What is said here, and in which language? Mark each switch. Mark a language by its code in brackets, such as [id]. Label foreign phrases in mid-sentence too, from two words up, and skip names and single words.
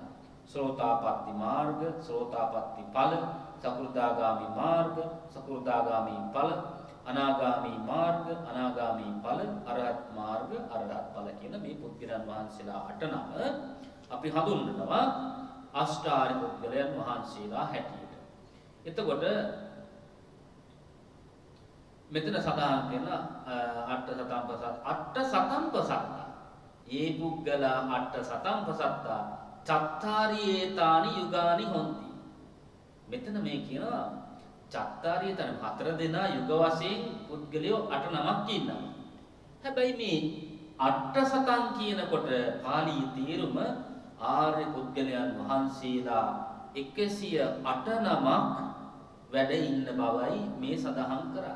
[si] සෝතාපට්ටි මාර්ග, සෝතාපට්ටි ඵල, සකෘදාගාමි මාර්ග, සකෘදාගාමි ඵල, අනාගාමි මාර්ග, අනාගාමි ඵල, අරහත් මාර්ග, අරහත් ඵල කියන මේ පුද්ගලයන් වහන්සේලා 8 නම අපි හඳුන්වනවා අෂ්ටාරි පුද්ගලයන් වහන්සේලා හැටියට. එතකොට මෙතන සඳහන් කරන [pi] අට්ඨ සතම්පසත්තා ඒ පුද්ගලා අට්ඨ සතම්පසත්තා චත්තාරි ඒතානි යුගානි හොಂತಿ. [si] මෙතන මේ කියනවා [pi] චත්තාරි ඒතානි [si] හතර දෙනා යුග වශයෙන් පුද්ගලයෝ 8-9ක් ඉන්නවා. හැබැයි මේ [pi] අට්ඨ සතං [si] කියනකොට පාලි තේරුම ආර්ය පුද්ගලයන් වහන්සේලා 108-9ක් වැඩ ඉන්න බවයි මේ සඳහන් කරන්නේ.